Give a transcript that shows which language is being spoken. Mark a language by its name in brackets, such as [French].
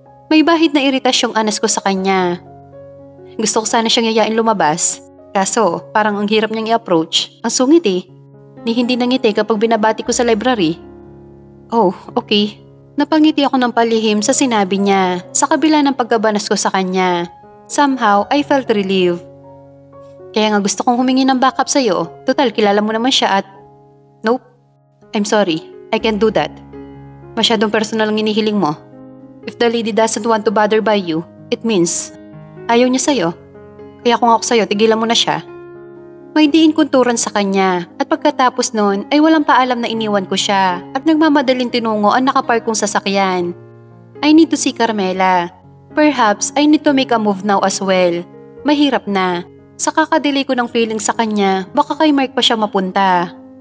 [Filipino] May bahid na iritasyong anas ko sa kanya. Gusto ko sana siyang yayain lumabas. Kaso, parang ang hirap niyang i-approach. Ang sungit eh. Ni hindi nangiti kapag binabati ko sa library. Oh, okay. Napangiti ako ng palihim sa sinabi niya sa kabila ng pagkabanas ko sa kanya. [English] Somehow, I felt relieved. [Filipino] Kaya nga gusto kong humingi ng backup sa'yo. Total, kilala mo naman siya at... [English] Nope. I'm sorry. I can't do that. [Filipino] Masyadong personal ang inihiling mo. [English] If the lady doesn't want to bother by you, it means [Filipino] ayaw niya sa'yo. Kaya kung ako sa'yo, tigilan mo na siya. May diin kunturan sa kanya at pagkatapos noon ay walang paalam na iniwan ko siya at nagmamadaling tinungo ang nakapark kong sasakyan. [English] I need to see Carmela. Perhaps I need to make a move now as well. [Filipino] Mahirap na. Sa kakadelay ko ng feeling sa kanya, baka kay Mark pa siya mapunta.